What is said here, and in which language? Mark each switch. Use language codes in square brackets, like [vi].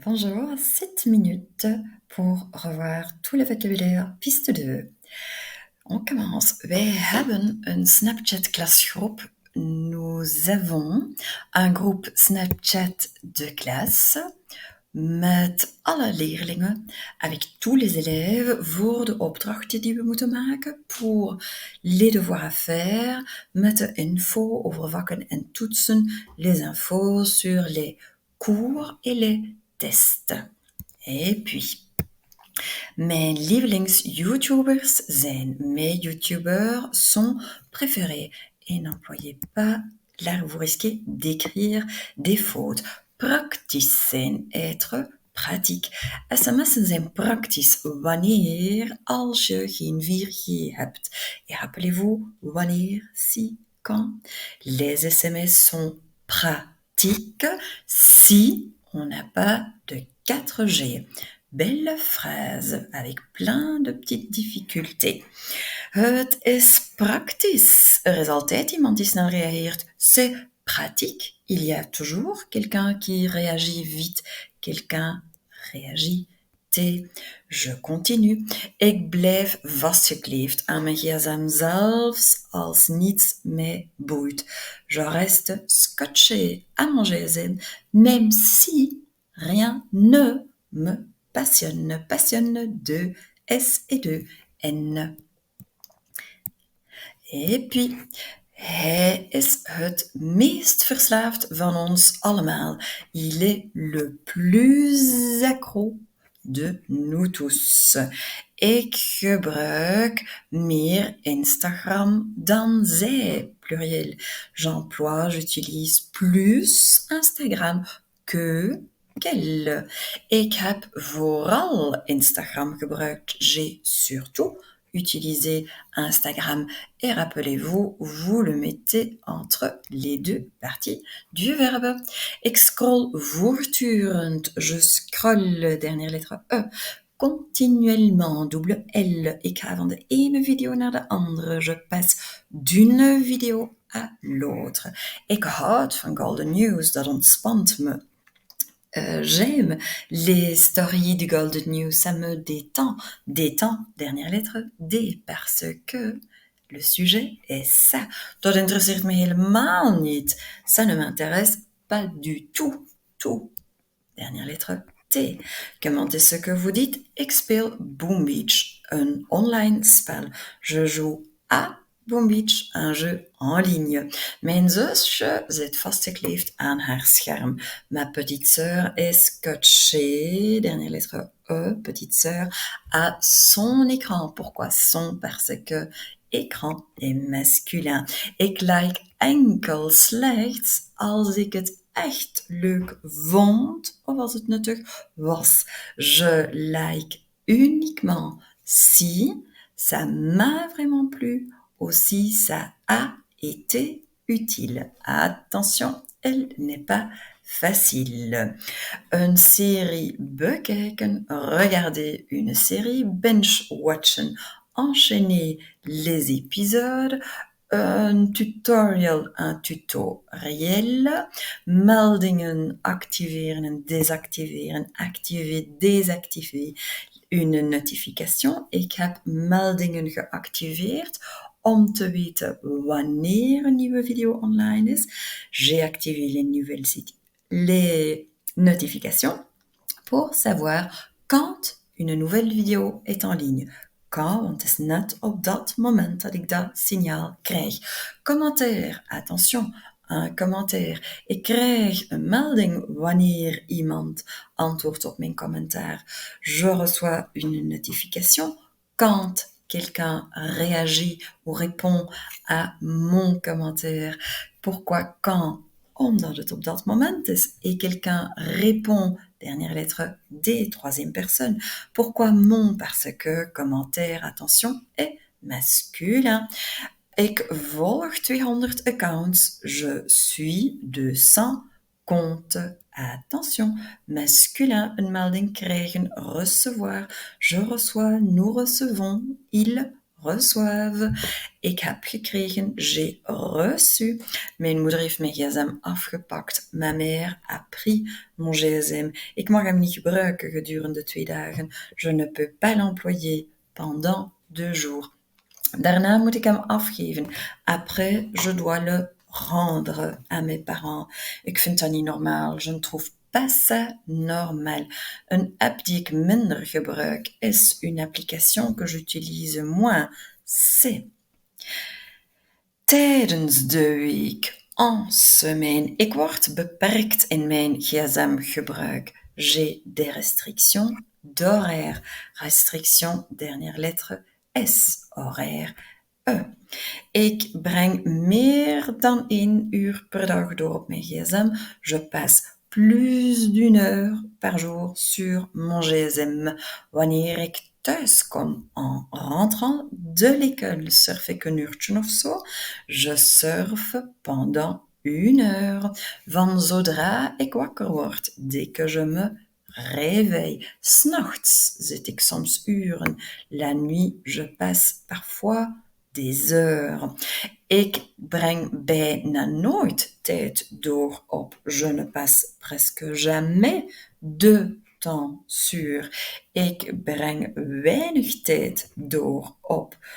[fr] Bonjour, 7 minutes pour revoir tout le vocabulaire piste 2. On commence. [nl] Wij hebben een Snapchat-klasgroep. [fr] Nous avons un groupe Snapchat de classe [nl] met alle leerlingen, [fr] avec tous les élèves, [nl] voor de opdrachten die we moeten maken, [fr] pour les devoirs à faire, [nl] met de info over vakken en toetsen, [fr] les infos sur les cours et les tests. Et puis, [nl] mijn lievelings-YouTubers zijn [fr] mes YouTubers sont préférés. Et n'employez pas là vous risquez d'écrire des fautes. [nl] Praktisch zijn, [fr] être pratique. [nl] SMS'en zijn praktisch wanneer als je geen 4G hebt. [fr] Et rappelez-vous, wanneer, si, quand. Les SMS sont pratiques si on n'a pas de 4G. Belle phrase avec plein de petites difficultés. [nl] Het is praktisch. Er is altijd iemand die snel reageert. [fr] C'est pratique. Il y a toujours quelqu'un qui réagit vite. Quelqu'un réagit. Je continue. [nl] Ik blijf vastgekleefd aan mijn gsm zelfs als niets mij boeit. [fr] Je reste scotché à mon gsm même si rien ne me passionne. Passionne de S et de N. Et puis, [nl] hij is het meest verslaafd van ons allemaal. [fr] Il est le plus accro de nous tous. [nl] Ik gebruik meer Instagram dan zij, pluriel. [fr] J'utilise plus Instagram que qu'elle. [nl] Ik heb vooral Instagram gebruikt. [fr] J'ai surtout utilisé Instagram. Et rappelez-vous, vous le mettez entre les deux parties du verbe. [nl] Ik scroll voortdurend. [fr] Je scroll, dernière lettre E. Continuellement, double L. [nl] Ik ga van de ene video naar de andere. [fr] Je passe d'une video à l'autre. [nl] Ik houd van Golden News, dat ontspant me. [fr] J'aime les stories du Golden News, ça me détend. Détend, dernière lettre D, parce que le sujet est ça. [nl] Dat interesseert me helemaal niet. [fr] Ça ne m'intéresse pas du tout. Tout. Dernière lettre T. Comment est-ce que vous dites? [nl] Ik speel Boom Beach, un online spel. [fr] Je joue à Boom Beach, un jeu en ligne. [nl] Mijn zusje zit vastgekleefd aan haar scherm. [fr] Ma petite sœur est scotchée, dernière lettre E, petite sœur, à son écran. Pourquoi son? Parce que écran est masculin. [nl] Ik like enkel slechts als ik het echt leuk vond of als het nuttig was. [fr] Je like uniquement si ça m'a vraiment plu ou si ça a été utile. Attention, elle n'est pas facile. Une série [nl] bekijken, [fr] regarder une série, [nl] binge-watchen, [fr] enchaîner les épisodes, un tutorial, un tutoriel, [nl] meldingen activeren en [fr] désactiveren, activer, désactiver, une notification. [nl] Ik heb meldingen geactiveerd om te weten wanneer een nieuwe video online is. [fr] J'ai activé les notifications pour savoir quand une nouvelle vidéo est en ligne. Quand, [nl] want het is net op dat moment dat ik dat signaal krijg. [fr] Commentaire, attention, un commentaire. [nl] Ik krijg een melding wanneer iemand antwoordt op mijn commentaar. [fr] Je reçois une notification quand quelqu'un réagit ou répond à mon commentaire. Pourquoi quand? [nl] Omdat het op dat moment is. [fr] Et quelqu'un répond, dernière lettre D, troisième personne. Pourquoi mon? Parce que commentaire, attention, est masculin. [nl] Ik volg 200 accounts. [fr] Je suis 200 comptes. Attention, masculin, [nl] een melding krijgen, [fr] recevoir. Je reçois, nous recevons, il reçoive. [nl] Ik heb gekregen, [fr] j'ai reçu. [nl] Mijn moeder heeft mijn gsm afgepakt. [fr] Ma mère a pris mon gsm. [nl] Ik mag hem niet gebruiken gedurende 2 dagen. [fr] Je ne peux pas l'employer pendant 2 jours. [nl] Daarna moet ik hem afgeven. [fr] Après, je dois le rendre à mes parents. [nl] Ik vind dat niet normaal. [fr] Je ne trouve pas ça normal. [nl] Een app die ik minder gebruik is [fr] une application que j'utilise moins. C'est [nl] tijdens de week, [fr] en semaine. [nl] Ik word beperkt in mijn gsm-gebruik. [fr] J'ai des restrictions d'horaire. Restriction, dernière lettre S. Horaire, E. [nl] Ik breng meer dan 1 uur per dag door op mijn gsm. [fr] Je passe plus d'une heure par jour sur mon gsm. [nl] Wanneer ik thuis kom [fr] en rentrant de l'école, [nl] surf ik een uurtje of zo. [fr] Je surfe pendant 1 heure. [nl] Van zodra ik wakker word, [fr] dès que je me réveille. [nl] 's Nachts zit ik soms uren. [fr] La nuit, je passe parfois des heures. [nl] Ik breng bijna nooit tijd door op. [fr] Je ne passe presque jamais de temps sur. [nl] Ik breng weinig tijd door op.